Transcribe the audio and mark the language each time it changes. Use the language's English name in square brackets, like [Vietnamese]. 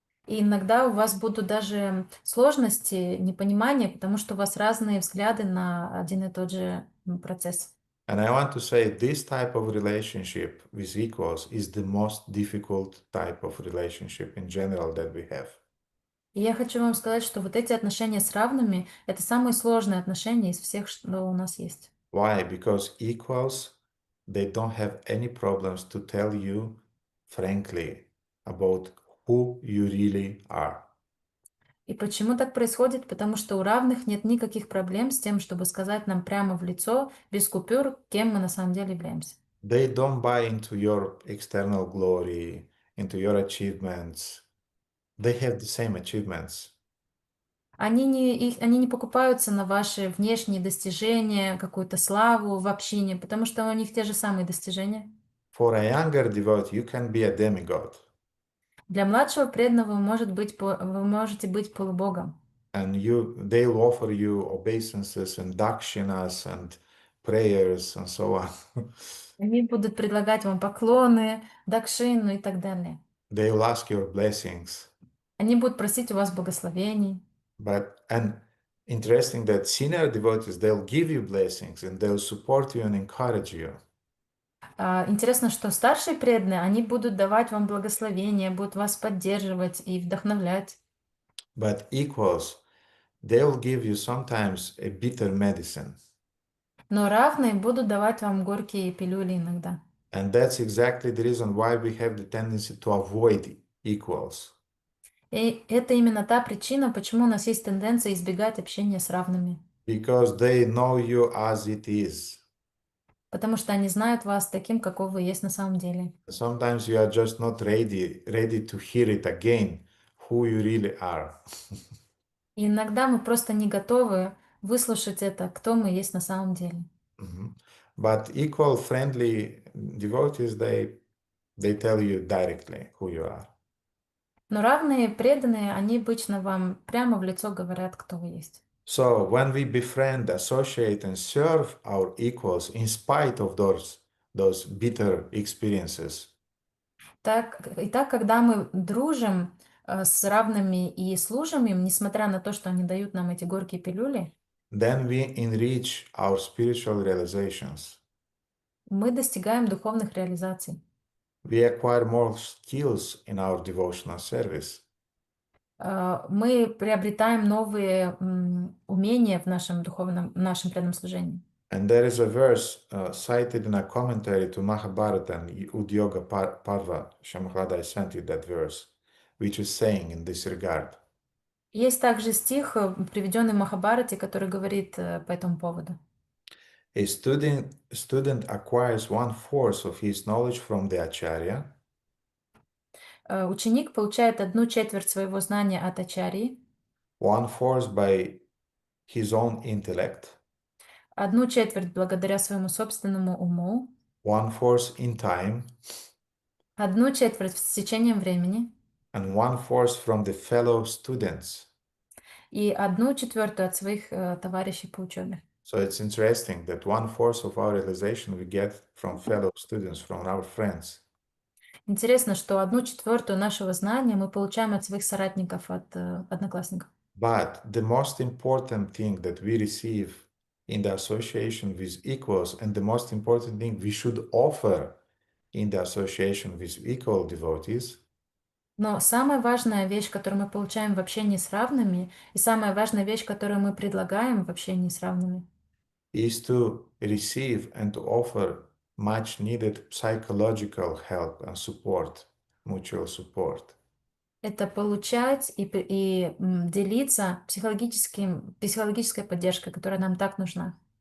[Russian] и иногда у вас будут даже сложности, непонимания, потому что у вас разные взгляды на один и тот же процесс. [English] And I want to say this type of relationship with equals is the most difficult type of relationship in general that we have. [Russian] И я хочу вам сказать, что вот эти отношения с равными — это самые сложные отношения из всех, что у нас есть. [English] Why? Because equals, they don't have any problems to tell you frankly about who you really are. [Russian] И почему так происходит? Потому что у равных нет никаких проблем с тем, чтобы сказать нам прямо в лицо, без купюр, кем мы на самом деле являемся. [English] They don't buy into your external glory, into your achievements. They have the same achievements. [Russian] Они не покупаются на ваши внешние достижения, какую-то славу в общине, потому что у них те же самые достижения. [English] For a younger devotee, you can be a demigod. [Russian] Для младшего преданного вы можете быть полубогом. [English] And they'll offer you obeisances and dakshinas and prayers and so on. [Russian] Они будут предлагать вам поклоны, дакшину и так далее. [English] They'll ask your blessings. [Russian] Они будут просить у вас благословений. [English] And interesting that senior devotees, they'll give you blessings and they'll support you and encourage you. [Russian] Интересно, что старшие преданные, они будут давать вам благословения, будут вас поддерживать и вдохновлять. [English] But equals, they'll give you sometimes a bitter medicine. [Russian] Но равные будут давать вам горькие пилюли иногда. [English] And that's exactly the reason why we have the tendency to avoid equals. [Russian] И это именно та причина, почему у нас есть тенденция избегать общения с равными. [English] Because they know you as it is. [Russian] Потому что они знают вас таким, каков вы есть на самом деле. [English] Sometimes you are just not ready to hear it again, who you really are. [Russian] И иногда мы просто не готовы выслушать это, кто мы есть на самом деле. Mhm. [English] But equal friendly devotees, they tell you directly who you are. [Russian] Но равные, преданные, они обычно вам прямо в лицо говорят, кто вы есть. [English] So when we befriend, associate, and serve our equals in spite of those bitter experiences, [Russian] Итак, когда мы дружим с равными и служим им, несмотря на то, что они дают нам эти горькие пилюли, [English] then we enrich our spiritual realizations. [Russian] мы достигаем духовных реализаций. [English] We acquire more skills in our devotional service. [Russian] Мы приобретаем новые умения в нашем преданном служении. [English] And there is a verse cited in a commentary to Mahabharata and Udyoga Parva. Shamahlada, I sent you that verse, which is saying in this regard. [Russian] Есть также стих, приведенный в Махабхарате, который говорит по этому поводу. [English] A student acquires 1/4 of his knowledge from the acharya, [Russian] Ученик получает 1/4 своего знания от ачарьи, [English] 1/4 by his own intellect, [Russian] 1/4 благодаря своему собственному уму, [English] 1/4 in time, [Russian] 1/4 с течением времени [English] and 1/4 from the fellow students. [Russian] и 1/4 от своих товарищей по учебе. [English] So it's interesting that 1/4 of our realization we get from fellow students, from our friends. [Russian] Интересно, что 1/4 нашего знания мы получаем от своих соратников, от одноклассников. [English] But the most important thing that we receive in the association with equals, and the most important thing we should offer in the association with equal devotees, [Russian] Но самая важная вещь, которую мы получаем в общении с равными, и самая важная вещь, которую мы предлагаем в общении с равными, [English] is to receive and to offer much needed psychological help and support, mutual support. [Russian] это получать и делиться психологической поддержкой, которая нам так нужна.